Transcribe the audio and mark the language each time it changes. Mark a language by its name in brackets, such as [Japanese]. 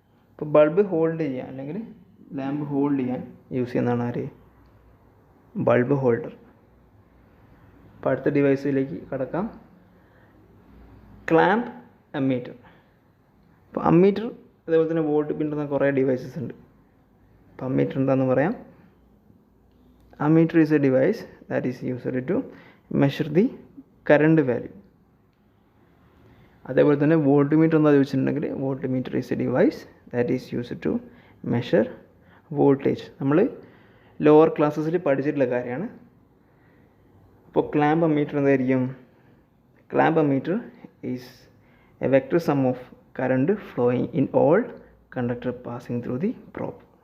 [Malayalam] ഇപ്പോൾ bulb hold ചെയ്യാൻ അല്ലെങ്കിൽ ലാമ്പ് ഹോൾഡ് ചെയ്യാൻ യൂസ് ചെയ്യുന്നതാണ് ആര്? Bulb holder. അപ്പോൾ അടുത്ത ഡിവൈസിലേക്ക് കടക്കാം. Clamp ammeter. അപ്പോൾ അമ്മീറ്റർ അതേപോലെ തന്നെ വോൾട്ട് പിണ്ടുന്ന കുറേ ഡിവൈസസ് ഉണ്ട്. അപ്പോൾ അമ്മീറ്റർ എന്താണെന്ന് പറയാം. [English] Ammeter is a device that is used to measure the current value. [Malayalam] അതേപോലെ തന്നെ വോൾട്ട് മീറ്റർ എന്താ ചോദിച്ചിട്ടുണ്ടെങ്കിൽ [English] Volt meter is a device that is used to measure voltage. [Malayalam] നമ്മൾ ലോവർ ക്ലാസ്സസിൽ പഠിച്ചിട്ടുള്ള കാര്യമാണ്. അപ്പോൾ ക്ലാമ്പ് അമ്മീറ്റർ എന്തായിരിക്കും? [English] Clamp ammeter is a vector sum of current flowing in all conductor passing through the probe.